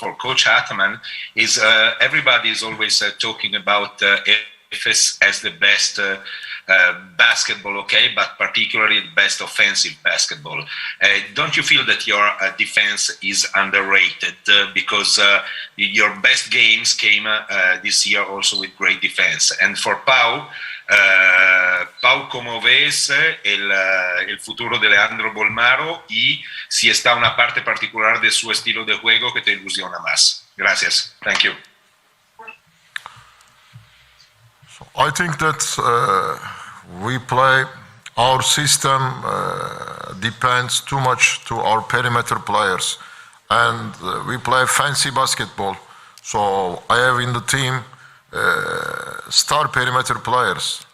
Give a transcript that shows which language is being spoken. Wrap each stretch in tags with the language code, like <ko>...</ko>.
<en>For Coach Ataman, everybody is always talking about Efes as the best basketball, okay, but particularly the best offensive basketball. Don't you feel that your defense is underrated? Because your best games came this year also with great defense. And for Pau,</en> <es>¿cómo ves el futuro de Leandro Bolmaro y si está una parte particular de su estilo de juego que te ilusiona más? Gracias.</es> <en>Thank you. I think that we play, our system depends too much to our perimeter players, and we play fancy basketball. So I have in the team star perimeter players.</en>